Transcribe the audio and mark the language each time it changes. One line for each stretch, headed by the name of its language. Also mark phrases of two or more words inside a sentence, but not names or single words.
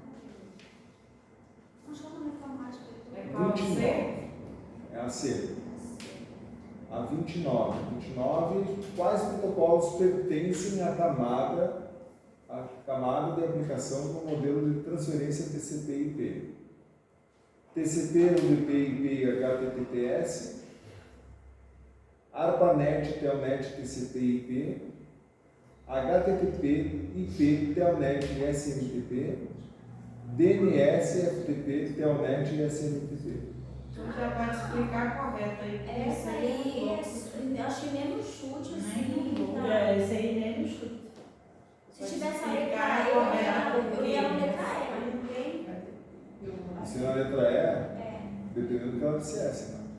Portuguese: Não chama na informática. É qual 29. C? É a C. A 29. 29. Quais protocolos pertencem à camada de aplicação do modelo de transferência TCP/IP? TCP, UDP, IP e HTTPS. ARPANET, Telnet, TCP/IP. HTTP, IP, Telnet e SMTP. DNS, FTP, Telnet e SMTP. Então já vai explicar correto aí. Essa aí, eu acho que mesmo chute, assim. Tá. Esse aí nem no chute. Se tivesse a letra E, eu ia na letra E, não tem? E se na letra E, dependendo do que ela dissesse, né?